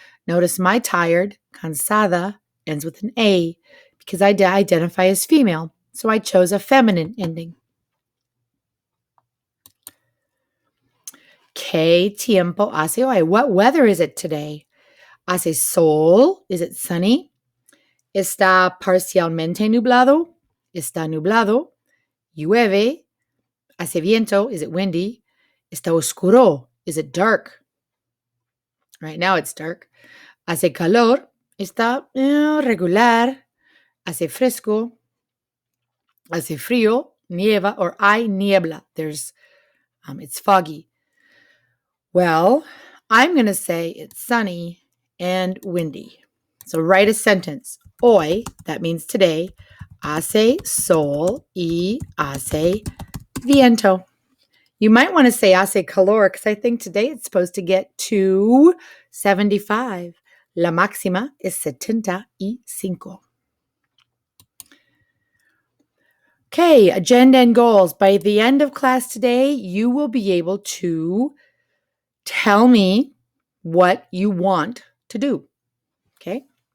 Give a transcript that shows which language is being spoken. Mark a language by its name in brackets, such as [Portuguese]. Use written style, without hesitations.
[English] Notice my tired, cansada, ends with an A because I identify as female. So I chose a feminine ending. [Spanish] ¿Qué tiempo hace hoy? [English] What weather is it today? [Spanish] ¿Hace sol? [English] Is it sunny? [Spanish] ¿Está parcialmente nublado? ¿Está nublado? ¿Llueve? ¿Hace viento? [English] Is it windy? [Spanish] ¿Está oscuro? [English] Is it dark? Right now it's dark. [Spanish] ¿Hace calor? ¿Está regular? ¿Hace fresco? ¿Hace frío? ¿Nieva? [English] Or [Spanish] hay niebla? [English] There's, it's foggy. Well, I'm going to say it's sunny and windy. So write a sentence. [Spanish] Hoy, [English] that means today, [Spanish] hace sol y hace viento. [English] You might want to say [Spanish] hace calor [English] because I think today it's supposed to get to 75. [Spanish] La máxima es 75. [English] Okay, agenda and goals. By the end of class today, you will be able to tell me what you want to do. Okay?